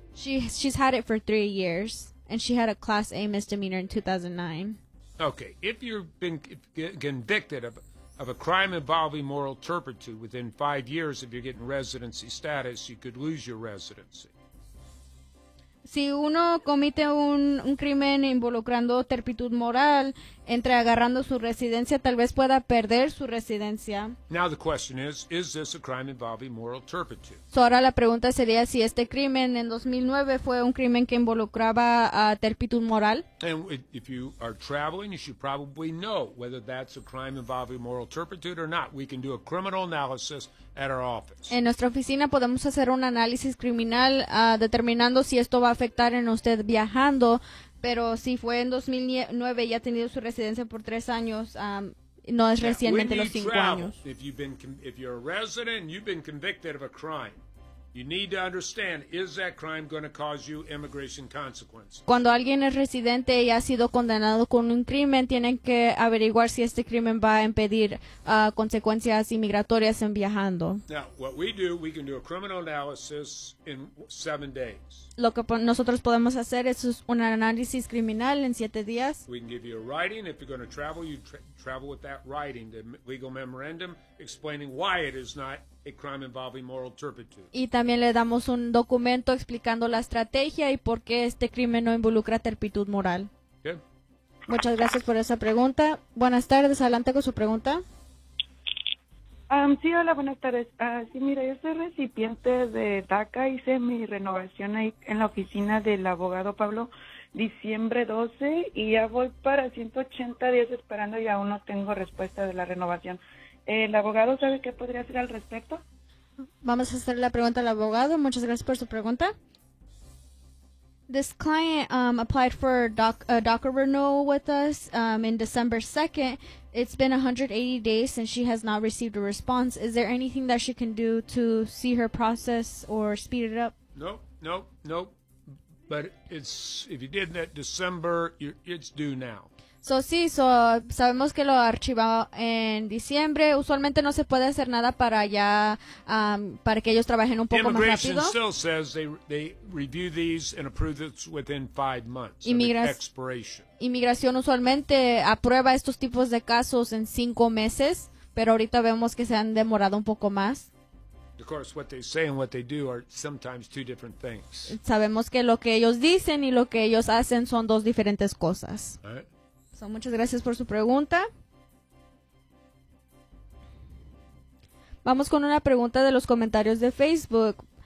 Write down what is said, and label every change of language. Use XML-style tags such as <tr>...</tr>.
<en>She's had it for 3 years, and she had a Class A misdemeanor in 2009. Okay, if you've been convicted of a crime involving moral turpitude within 5 years, if you're getting residency status, you could lose your residency.</en> <es>Si uno comete un crimen involucrando turpitud moral, entre agarrando su residencia, tal vez pueda perder su residencia.</es> <en>Now the question is this a crime involving moral turpitude?</en> <es>So ahora la pregunta sería si este crimen en 2009 fue un crimen que involucraba a turpitud moral.</es> <en>And if you are traveling, you should probably know whether that's a crime involving moral turpitude or not. We can do a criminal analysis at our office.</en> <es>En nuestra oficina podemos hacer un análisis criminal determinando si esto va a afectar en usted viajando. Pero si fue en 2009 y ha tenido su residencia por 3 años, no es recientemente los 5 años.</es> <en>If you're a resident and you've been convicted of a crime, you need to understand, is that crime going to cause you immigration consequences?</en> <es>Cuando alguien es residente y ha sido condenado con un crimen, tienen que averiguar si este crimen va a impedir consecuencias inmigratorias en viajando.</es> <en>Now, what we do, we can do a criminal analysis in 7 days.</en> <es>Lo que nosotros podemos hacer es un análisis criminal en 7 días.</es> <en>We can give you a writing. If you're going to travel, you travel with that writing, the legal memorandum, explaining why it is not a crime involving moral turpitude.</en> <es>Y también le damos un documento explicando la estrategia y por qué este crimen no involucra turpitud moral. Okay. Muchas gracias por esa pregunta. Buenas tardes, adelante con su pregunta. Sí, hola, buenas tardes. Sí, mira, yo soy recipiente de DACA. Hice mi renovación ahí en la oficina del abogado Pablo, diciembre 12, y ya voy para 180 días esperando y aún no tengo respuesta de la renovación. ¿El abogado sabe qué podría hacer al respecto? Vamos a hacer la pregunta al abogado. Muchas gracias por su pregunta.</es> <en>This client applied for DACA renewal with us in December 2nd. It's been 180 days since she has not received a response. Is there anything that she can do to see her process or speed it up? No. But it's if you did that December, it's due now.</en> <es>So sabemos que lo archivó en diciembre. Usualmente no se puede hacer nada para ya para que ellos trabajen un poco más rápido.</es> <en>Immigration still says they review these and approve it within 5 months of expiration.</en> <es>Inmigración usualmente aprueba estos tipos de casos en 5 meses, pero ahorita vemos que se han demorado un poco más.</es> <en>Of course, what they say and what they do are sometimes two different things.</en> <es>Sabemos que lo que ellos dicen y lo que ellos hacen son dos diferentes cosas. So, muchas gracias por su pregunta. Vamos con una pregunta de los comentarios de Facebook.</es>